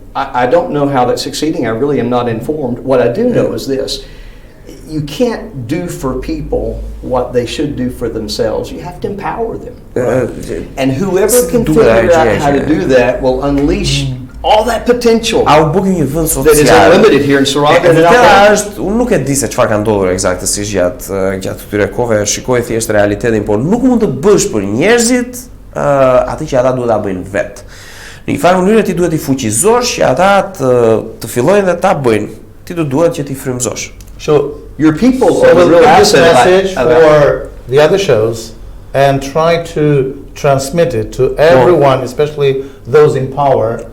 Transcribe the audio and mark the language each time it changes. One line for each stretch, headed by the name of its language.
English: I don't know how that's succeeding. I really am not informed. What I do know is this. You can't do for people what they should do for themselves. You have to empower them. And whoever can figure out how to do that will unleash all that potential that is unlimited here in Saranda.
Albanian: Nuk e di se çfarë ka ndodhur eksaktësisht gjatë këtyre kohëve, shikoj thjesht realitetin, por nuk mund të bësh për njerëzit atë që ata duhet ta bëjnë vetë. Në një farë mënyrë ti duhet i fuqizosh që ata të fillojnë dhe ta bëjnë. Ti duhet që ti frymëzosh.
English: So your people are the real message for the other shows and try to transmit it to everyone, especially those in power.